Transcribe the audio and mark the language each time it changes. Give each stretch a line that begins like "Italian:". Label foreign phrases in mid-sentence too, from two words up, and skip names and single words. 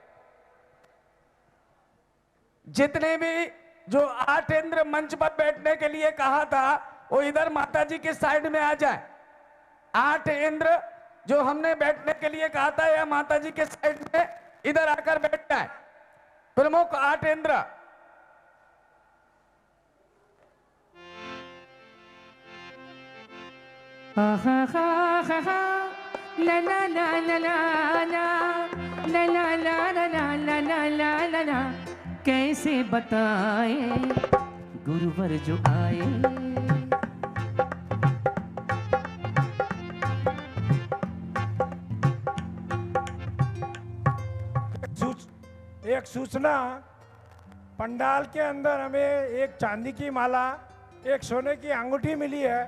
Hindi: जितने भी जो 8 इंद्र मंच पर बैठने के लिए कहा था वो इधर माता जी के साइड में आ जाए। 8 इंद्र जो हमने बैठने के लिए कहा था या माता जी के साइड में इधर आकर बैठ जाए। प्रमुख 8 इंद्र हा हा हा हा हा ला ला ला ला ला ला ला ला ला ला ला ला ला ला ला। कैसे बताए गुरुवर जो आए। एक सूचना, पंडाल के अंदर हमें एक चांदी की माला, एक सोने की अंगूठी मिली है।